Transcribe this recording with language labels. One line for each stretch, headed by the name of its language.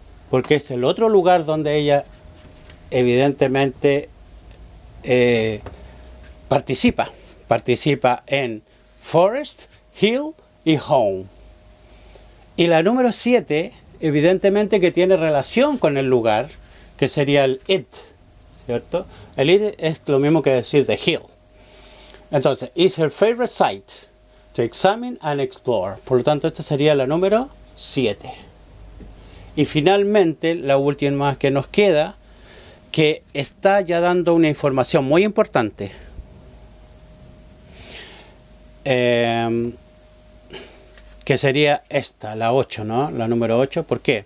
Spanish: Porque es el otro lugar donde ella evidentemente participa. Participa en forest, hill y home. Y la número 7 evidentemente que tiene relación con el lugar, que sería el it, ¿cierto? El it es lo mismo que decir the hill.
English: Entonces, is her favorite site to examine and explore.
Spanish: Por lo tanto, esta sería la número 7. Y finalmente, la última que nos queda, que está ya dando una información muy importante. Que sería esta, la 8, ¿no? La número 8. ¿Por qué?